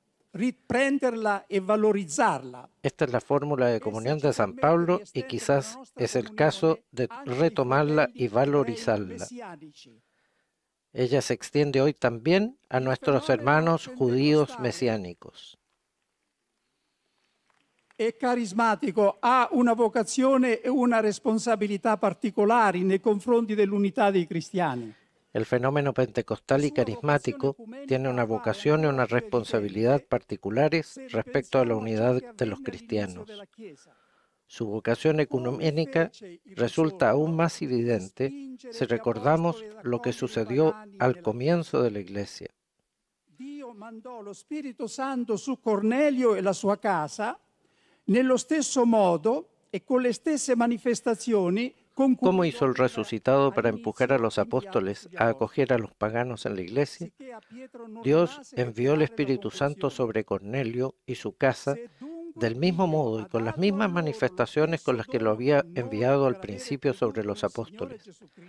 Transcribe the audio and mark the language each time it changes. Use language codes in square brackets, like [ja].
[it] Riprenderla e valorizzarla. [es] Esta es la fórmula de comunión de San Pablo y quizás es el caso de retomarla y valorizarla. Ella se extiende hoy también a nuestros hermanos judíos mesiánicos. [it] È carismatico, ha una vocazione e una responsabilità particolari nei confronti dell'unità dei cristiani. [es] El fenómeno pentecostal y carismático tiene una vocación y una responsabilidad particulares respecto a la unidad de los cristianos. Su vocación ecuménica resulta aún más evidente si recordamos lo que sucedió al comienzo de la Iglesia. [it] Dio mandò lo Spirito Santo su Cornelio e la sua casa nello stesso modo e con le stesse manifestazioni. [es] ¿Cómo hizo el resucitado para empujar a los apóstoles a acoger a los paganos en la iglesia? Dios envió el Espíritu Santo sobre Cornelio y su casa del mismo modo y con las mismas manifestaciones con las que lo había enviado al principio sobre los apóstoles.